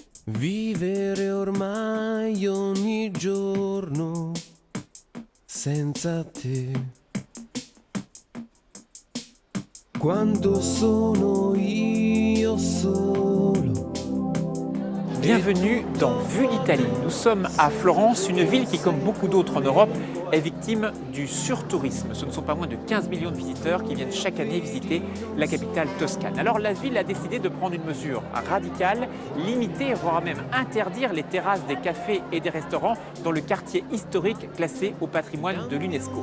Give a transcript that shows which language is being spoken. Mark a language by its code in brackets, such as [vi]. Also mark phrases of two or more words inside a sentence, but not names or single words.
[it] Vivere ormai ogni giorno senza te. Quando sono io solo. [fr] Bienvenue dans Vue d'Italie. Nous sommes à Florence, une ville qui, comme beaucoup d'autres en Europe, est victime du surtourisme. Ce ne sont pas moins de 15 millions de visiteurs qui viennent chaque année visiter la capitale toscane. Alors la ville a décidé de prendre une mesure radicale, limiter, voire même interdire les terrasses des cafés et des restaurants dans le quartier historique classé au patrimoine de l'UNESCO.